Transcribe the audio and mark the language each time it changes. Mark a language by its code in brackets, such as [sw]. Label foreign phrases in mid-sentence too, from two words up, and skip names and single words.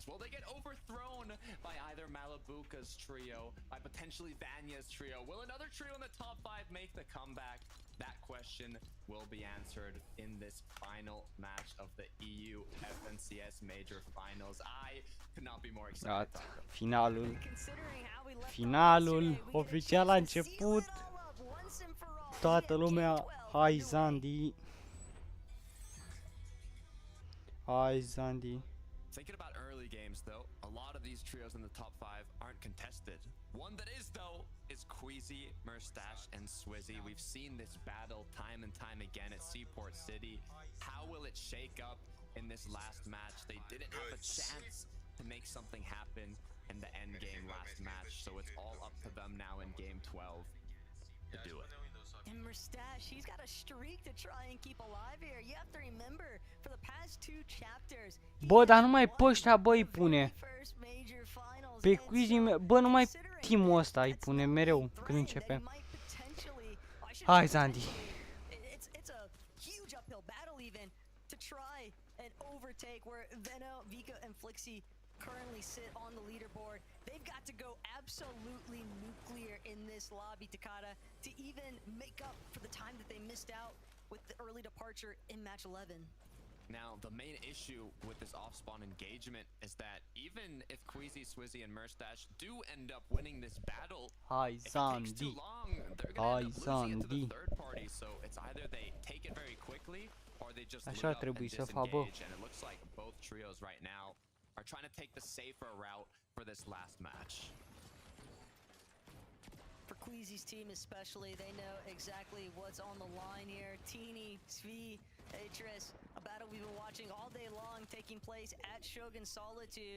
[en] Will they get overthrown by either Malibuca's trio, by potentially Vanya's trio? Will another trio in the top 5 make the comeback? That question will be answered in this final match of the EU FNCS Major Finals. I could not be more excited. [ro] Gata. Finalul oficial a început. Toată lumea, hai Zandy. Hai Zandy. [en] Thinking about early games though, a lot of these trios in the top 5 aren't contested. One that is though is Queasy, Murstache, and Swizzy. We've seen this battle time and time again at Seaport City. How will it shake up in this last match? They didn't have a chance to make something happen in the end game last match, so it's all up to them now in game 12 to do it. And Murstache, he's got a streak to try and keep alive here. You have to remember, for the past 2 chapters, [ro] Bă, dar numai pe ăștia, bă, îi pune. Pe Queasy, bă, numai team-ul ăsta îi pune mereu când începe. Hai Zandy. [en] It's a huge uphill battle even to try and overtake where Veno, Vika, and Flixie currently sit on the leaderboard. They've got to go absolutely nuclear in this lobby, Takata, to even make up for the time that they missed out with the early departure in match 11. Now, the main issue with this off-spawn engagement is that even if Queasy, Swizzy, and Murstache do end up winning this battle, [ro] Hai [en] if it takes [ro] Zandy. [en] too long, they're gonna end up losing it to [ro] Zandy. [en] the third party. So it's either they take it very quickly or they just [ro] Așa [en] live [ro] ar [en] up [ro] trebui [en] and [ro] să fac, bă. [en] disengage. And it looks like both trios right now are trying to take the safer route for this last match. For Queasy's team especially, they know exactly what's on the line here. Teeny, Svi, Atris, a battle we've been watching all day long taking place at Shogun Solitude.